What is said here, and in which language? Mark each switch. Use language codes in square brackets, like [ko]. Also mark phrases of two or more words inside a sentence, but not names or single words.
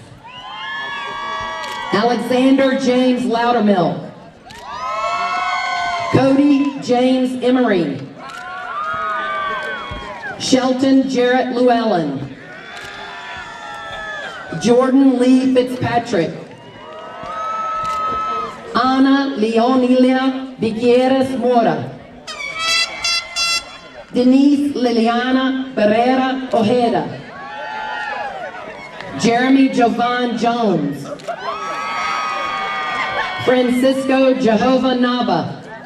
[en] Alexander James Loudermilk. Cody James Emery. Shelton Jarrett Llewellyn. Jordan Lee Fitzpatrick. Ana Leonilia Vigueras Mora. Denise Liliana Barrera Ojeda. Jeremy Jovan Jones. Francisco Jehovah Nava.